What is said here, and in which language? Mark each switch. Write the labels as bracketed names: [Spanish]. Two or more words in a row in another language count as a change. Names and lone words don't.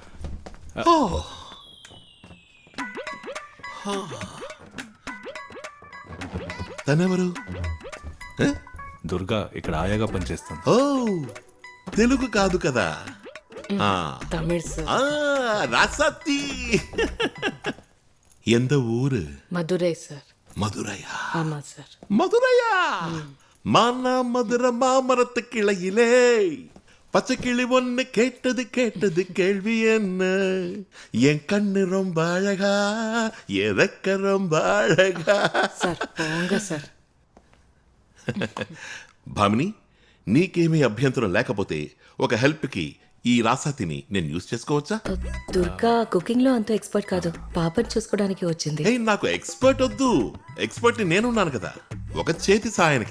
[Telugu] తనెవరు? దుర్గా ఇక్కడ ఆయాగా పనిచేస్తాం. ఓ, తెలుగు కాదు కదా. ఆ, తమిళ్ సార్. ఆ, రాసాతి. [Tamil] எந்த ஊரு? [Telugu] మధురై సార్. [Tamil] மதுரையா? ஆமா சார். மதுரையா? மானா மதுரை மாமரத்து கிளையிலே பச்சை கிளி ஒன்னு கேட்டது கேள்வி என்ன? என் கண்ணு ரொம்ப அழகா, எதக்க ரொம்ப அழகா. [Telugu] సార్ పోంగ సార్. భామిని, నీకేమీ అభ్యంతరం లేకపోతే ఒక హెల్ప్ కి ఈ రాసాతిని నేను యూజ్ చేసుకోవచ్చా? దుర్గా కుకింగ్ లో అంత ఎక్స్పర్ట్ కాదు, పాపని చూసుకోవడానికి వచ్చింది. ఏయ్, నాకు ఎక్స్పర్ట్ వద్దు. ఎక్స్పర్ట్ ని నేనున్నాను కదా, ఒక చేతి సాయానికి.